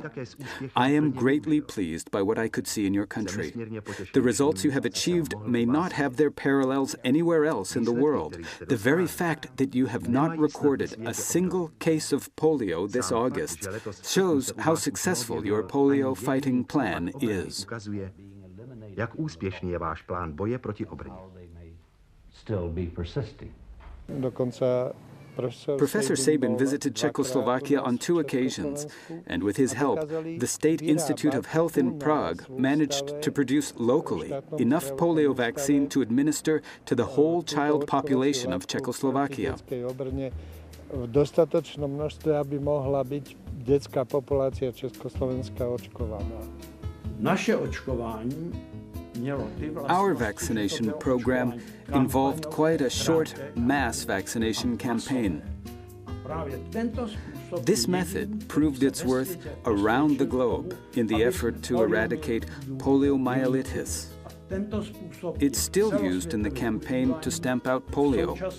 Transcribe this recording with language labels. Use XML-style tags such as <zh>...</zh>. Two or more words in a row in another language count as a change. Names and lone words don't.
<en>I am greatly pleased by what I could see in your country. The results you have achieved may not have their parallels anywhere else in the world. The very fact that you have not recorded a single case of polio this August shows how successful your polio fighting plan is."</en> <cs>Jak úspěšný je váš plán boje proti obrně? Dokonce</cs> <en>Professor Sabin visited Czechoslovakia on 2 occasions, and with his help, the State Institute of Health in Prague managed to produce locally enough polio vaccine to administer to the whole child population of Czechoslovakia.</en> <sk>V dostatočnom množstve, aby mohla byť detská populácia Československa očkovaná.</sk> <cs>Naše očkování mělo ty vlastnosti.</cs> <en>Our vaccination program involved quite a short mass vaccination campaign. This method proved its worth around the globe in the effort to eradicate poliomyelitis. It's still used in the campaign to stamp out polio.</en>